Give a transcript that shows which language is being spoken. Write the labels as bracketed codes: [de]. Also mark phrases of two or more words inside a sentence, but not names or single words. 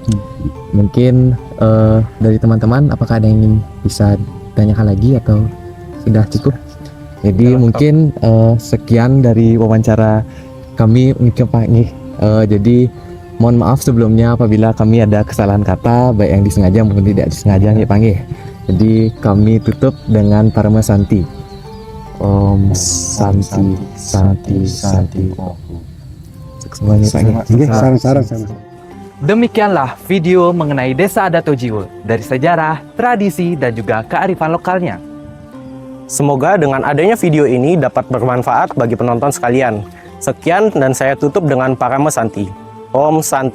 [id] Mungkin dari teman-teman apakah ada yang ingin bisa tanyakan lagi atau sudah cukup? Jadi mungkin sekian dari wawancara kami mungkin Pak nggih. Jadi mohon maaf sebelumnya apabila kami ada kesalahan kata baik yang disengaja maupun tidak disengaja nggih Pak nggih. Jadi kami tutup dengan Parama Santi. Om Santi Santi Santi. Semuanya Pak nggih. Sarang-sarang. Demikianlah video mengenai Desa Adat Tojiwo dari sejarah, tradisi, dan juga kearifan lokalnya. Semoga dengan adanya video ini dapat bermanfaat bagi penonton sekalian. Sekian dan saya tutup dengan Parama Santi.